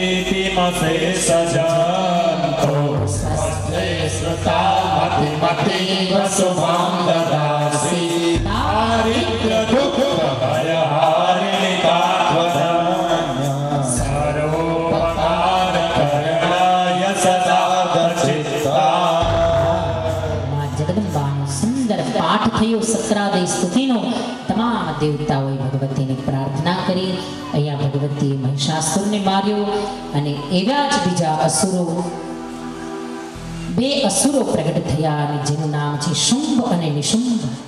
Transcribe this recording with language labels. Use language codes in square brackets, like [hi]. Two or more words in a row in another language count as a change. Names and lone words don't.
[sa] भीतिमशेषजन्तो स्वस्ते श्रुता मतिमतीव शुभं ददासि दारिद्र्यदुःखभयहारिणि तात्वधन्या सर्वोपकारकरणाय सदा दचित्ता. [gu] માં જગદંબાનો સુંદર પાઠ થયો સક્રાદે સ્તુતિનો. તમામ દેવતાઓએ ભગવતીની પ્રાર્થના કરી. અહીંયા ભગવતીએ મહિષાસુરને માર્યો અને એવા જ બીજા અસુરો બે અસુરો પ્રગટ થયા અને જેનું નામ છે શુંભ અને નિશુંભ.